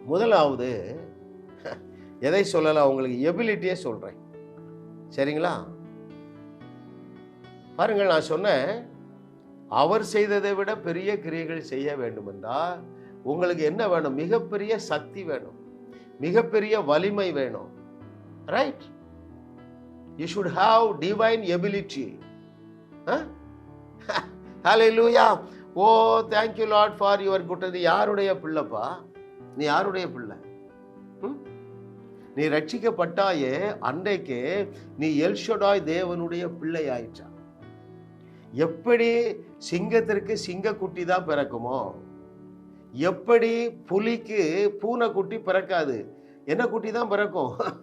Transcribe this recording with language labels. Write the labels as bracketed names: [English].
[Tamil] முதலாவது எதை சொல்லலாம், உங்களுக்கு எபிலிட்டியே சொல்கிறேன், சரிங்களா? பாருங்கள், நான் சொன்னேன் அவர் செய்ததை விட பெரிய கிரியைகள் செய்ய வேண்டும் என்றால் உங்களுக்கு என்ன வேணும்? மிகப்பெரிய சக்தி வேணும், மிகப்பெரிய வலிமை வேணும். Right? [English] You should have divine ability. Hallelujah. Oh, thank you Lord for your goodness. [Tamil] யாருடைய பிள்ளைப்பா நீ? யாருடைய பிள்ளை? நீ ரட்சிக்கப்பட்டாயே அன்றைக்கு நீ எல்ஷடாய் தேவனுடைய பிள்ளை ஆயிற்றா. எப்படி சிங்கத்திற்கு சிங்கக்குட்டி தான் பிறக்குமோ, எப்படி புலிக்கு பூனைக்குட்டி பிறக்காது, என்ன குட்டி தான் பிறக்கும்?